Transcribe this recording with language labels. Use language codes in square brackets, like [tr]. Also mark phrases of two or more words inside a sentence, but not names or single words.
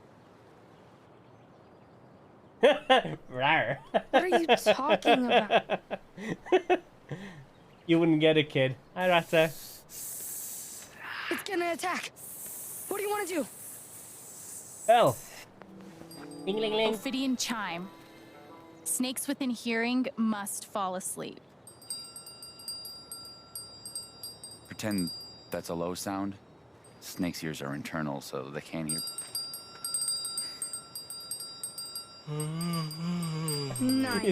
[en] Rawr. What are you talking about? You wouldn't get it, kid. Hi, Rasta. It's gonna attack. What do you want to do? Bell. Ling ling ling. Ophidian chime. Snakes within hearing must fall asleep. Pretend that's a low sound. Snake's ears are internal, so they can't hear. Nice.